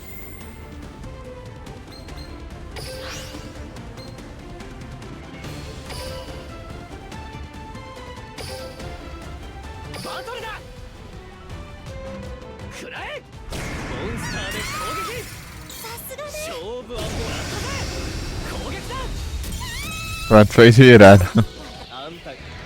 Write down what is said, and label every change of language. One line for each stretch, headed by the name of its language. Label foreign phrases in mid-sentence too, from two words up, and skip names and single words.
Japanese: バトルだ。食らえ。モンスターで攻撃。さすがね。勝負はもらったぜ。攻撃だ。
Portuguese: Pronto, foi girado.
Japanese: あんた